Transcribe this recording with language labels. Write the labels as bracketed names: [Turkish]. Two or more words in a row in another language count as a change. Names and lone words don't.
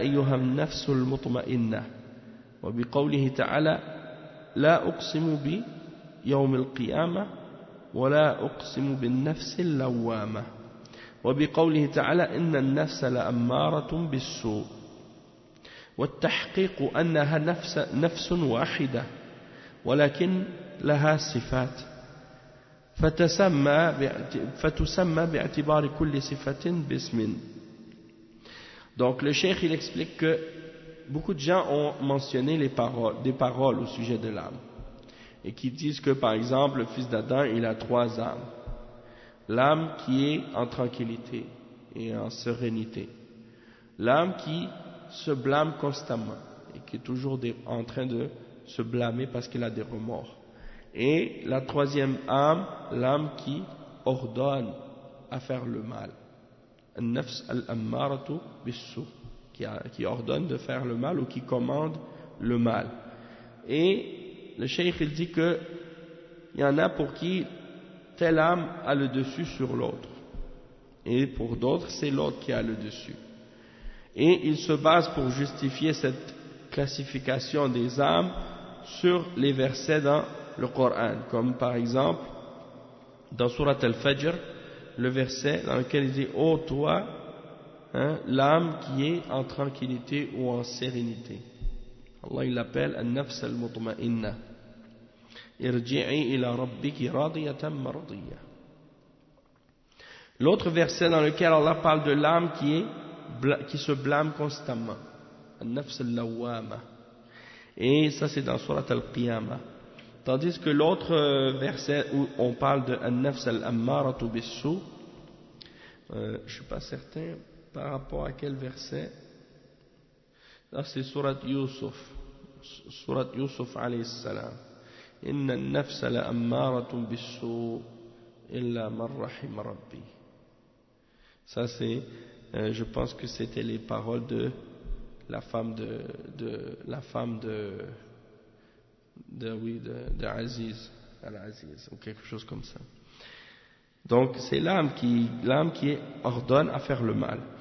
[Arabic] أيها النفس المطمئنة وبقوله تعالى لا أقسم بيوم القيامة ولا أقسم بالنفس اللوامة وبقوله تعالى إن النفس لأمارة بالسوء والتحقيق أنها نفس واحدة ولكن لها صفات فتسمى باعتبار كل صفة باسم. [French] Donc le cheikh il explique que beaucoup de gens ont mentionné des paroles au sujet de l'âme et qui disent que par exemple le fils d'Adam il a 3 âmes. L'âme qui est en tranquillité et en sérénité, l'âme qui se blâme constamment et qui est toujours en train de se blâmer parce qu'elle a des remords, et la 3e âme, l'âme qui ordonne à faire le mal, [Arabic] النفس الأمارة بالسوء, [French] qui ordonne de faire le mal ou qui commande le mal. Et le cheikh il dit que il y en a pour qui telle âme a le dessus sur l'autre, et pour d'autres c'est l'autre qui a le dessus. Et il se base pour justifier cette classification des âmes sur les versets dans le Coran, comme par exemple dans Surat Al-Fajr, le verset dans lequel il dit « Ô toi, hein, l'âme qui est en tranquillité ou en sérénité ». [Arabic] Allah [French] il l'appelle « [Arabic] النفس المطمئنة ارجعي إلى ربك راضية مرضية. [French] L'autre verset dans lequel Allah parle de l'âme qui se blâme constamment, [Arabic] النفس اللوامة, [French] et ça c'est dans Surat Al-Qiyamah. Tandis que l'autre verset où on parle de [Arabic] النفس الأمارة بالسوء, [French] je ne suis pas certain par rapport à quel verset. Là c'est Surat Yusuf [Arabic] عليه السلام. إن النفس لأمارة بالسوء إلا من رحم ربي. [French] Ça c'est, je pense que c'était les paroles de la femme de Aziz, Al-Aziz, ou quelque chose comme ça. Donc c'est l'âme qui ordonne à faire le mal.